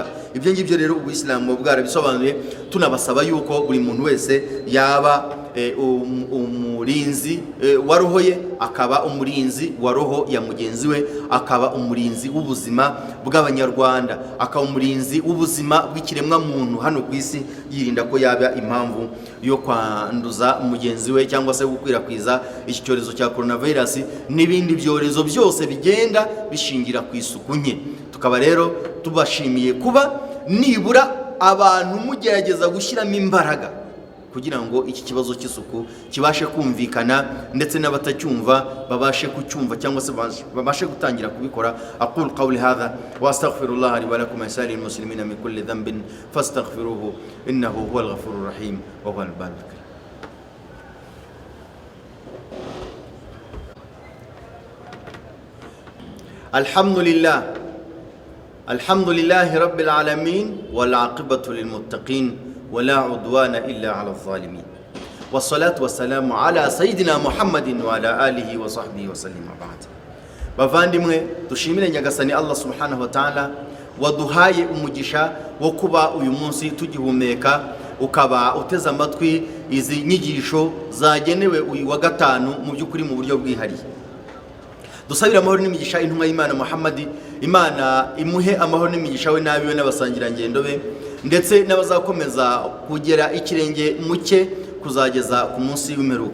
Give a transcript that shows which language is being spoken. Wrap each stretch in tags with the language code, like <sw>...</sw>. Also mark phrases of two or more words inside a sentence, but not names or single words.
<rw>Ibyo ngibyo rero Ubuislamu bwarabisobanuye. Tunabasaba yuko buri muntu wese yaba umurinzi wa roho ye, akaba umurinzi wa roho ya mugenzi we, akaba umurinzi w'ubuzima bw'Abanyarwanda, akaba umurinzi w'ubuzima bw'ikiremwa muntu hano ku isi, yirinda ko yaba impamvu yo kwanduza mugenzi we cyangwa se gukwirakwiza iki cyorezo cya coronavirus n'ibindi byorezo byose bigenda bishingira ku isuku nke. Tukaba rero tubashimiye kuba nibura abantu mugerageza gushyiramo imbaraga kugira ngo iki kibazo cy'isuku kibashe kumvikana, ndetse n'abatacyumva babashe kucyumva cyangwa se babashe gutangira kubikora.</rw> <ar>أقول قولي هذا وأستغفر الله لي ولكم ولسائر المسلمين من كل ذنب فاستغفروه إنه هو الغفور الرحيم وهو البر الكريم. الحمد لله رب العالمين والعاقبة للمتقين ولا عدوان إلا على الظالمين والصلاة والسلام على سيدنا محمد وعلى آله وصحبه وسلم وبعد.</ar> <rw>Bavandimwe, dushimire Nyagasani Allah</rw> <ar>سبحانه وتعالى</ar> <rw>waduhaye umugisha wo kuba uyu munsi tugihumeka, ukaba uteze amatwi izi nyigisho zagenewe uyu wa gatanu mu by'ukuri mu buryo bwihariye. Dusabira amahoro n'imigisha intumwa y'Imana Muhammad, Imana imuhe amahoro n'imigisha we n'abiwe n'abasangirangendo be, ndetse n'abazakomeza kugera ikirenge muke kuzageza ku munsi w'imperuka.</rw>